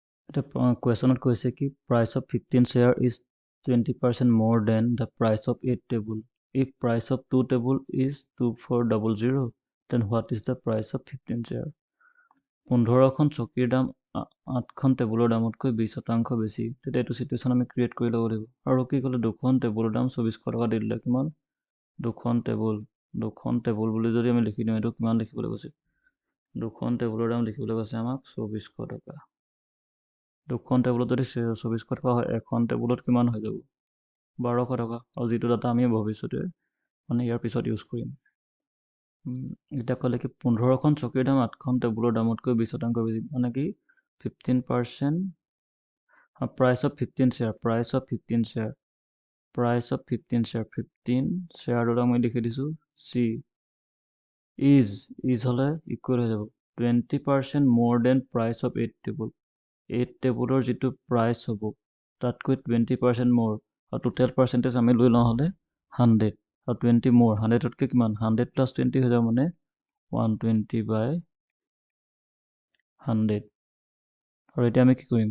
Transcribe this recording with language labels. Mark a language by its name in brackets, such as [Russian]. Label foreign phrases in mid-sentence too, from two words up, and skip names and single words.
[Assamese] এটা কুৱেশ্যনত কৈছে কি [English] price of 15 share is 20% more than the price of 8 table. If price of 2 table is 2400, then what is the price of 15 share? [Assamese] 15খন চকীৰ দাম 8খন টেবুলৰ দামতকৈ 20% বেছি। তেতিয়া এইটো চিটুৱেশ্যন আমি ক্ৰিয়েট কৰি ল'ব লাগিব। আৰু কি ক'লে দুখন টেবুলৰ দাম 2400 টকা দি দিলে কিমান? দুখন টেবুল বুলি যদি আমি লিখি দিওঁ এইটো কিমান লিখিবলৈ কৈছে? দুখন টেবুলৰ দাম লিখিবলৈ কৈছে আমাক 2400 টকা। দুখন টেবুলত যদি 2400 টকা হয় এখন টেবুলত কিমান হৈ যাব? 1200 টকা। আৰু যিটো ডাটা আমি ভৱিষ্যতে মানে ইয়াৰ পিছত ইউজ কৰিম। এতিয়া ক'লে কি 15খন চকীৰ দাম 8খন টেবুলৰ দামতকৈ 20% বেছি, মানে কি 15%, [English] price of 15 share, price of 15 share, price of 15 share, [Assamese] 15 শ্বেয়াৰটো মই লিখি দিছোঁ [English] C, is [Assamese] হ'লে ইকুৱেল হৈ যাব [English] 20% more than price of 8 table. [Assamese] 8 টেবুলৰ যিটো প্ৰাইচ হ'ব তাতকৈ [English] 20% more, [Assamese] আৰু [English] total percentage [Assamese] আমি লৈ লওঁ হ'লে 100, আৰু 20 more, 100তকৈ কিমান? 100 plus 20 হৈ যাব মানে 120 by 100। আৰু এতিয়া আমি কি কৰিম?